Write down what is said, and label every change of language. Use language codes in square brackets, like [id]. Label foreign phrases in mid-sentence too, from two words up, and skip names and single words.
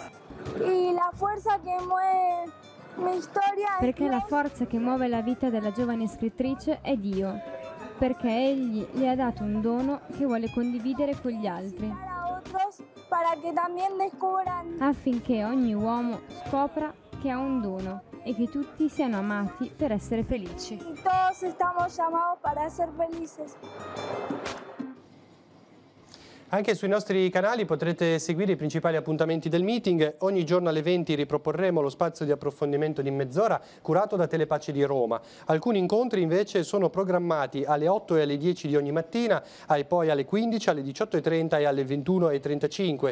[it] Perché la forza che muove la vita della giovane scrittrice è Dio, perché Egli le ha dato un dono che vuole condividere con gli altri, affinché ogni uomo scopra che ha un dono e che tutti siano amati per essere felici. [es] Todos estamos llamados para ser felices. [it] Anche sui nostri canali potrete seguire i principali appuntamenti del meeting. Ogni giorno alle 20 riproporremo lo spazio di approfondimento di mezz'ora curato da Telepace di Roma. Alcuni incontri invece sono programmati alle 8 e alle 10 di ogni mattina, poi alle 15, alle 18:30 e alle 21:35.